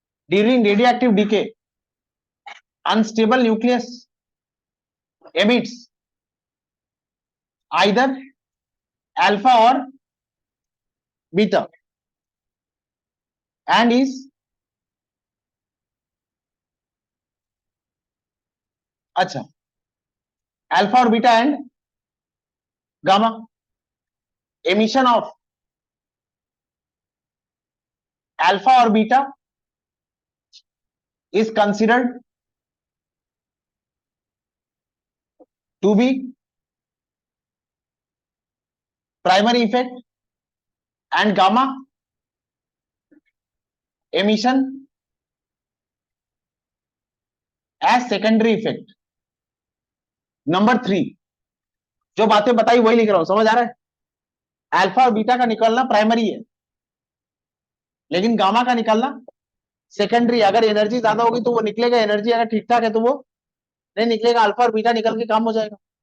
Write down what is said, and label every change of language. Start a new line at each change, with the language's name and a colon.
English: During radioactive decay, unstable nucleus emits either alpha or beta and is अच्छा alpha और beta and gamma. Emission of alpha और beta is considered to be primary effect and gamma emission as secondary effect।
Hindi: Number 3 जो बातें बताई वही लिख रहा हूं, समझ आ रहा है? अल्फा और बीटा का निकलना प्राइमरी है लेकिन गामा का निकलना सेकेंडरी। अगर एनर्जी ज्यादा होगी तो वो निकलेगा, एनर्जी अगर ठीक ठाक है तो वो नहीं निकलेगा, अल्फा और बीटा निकल के काम हो जाएगा।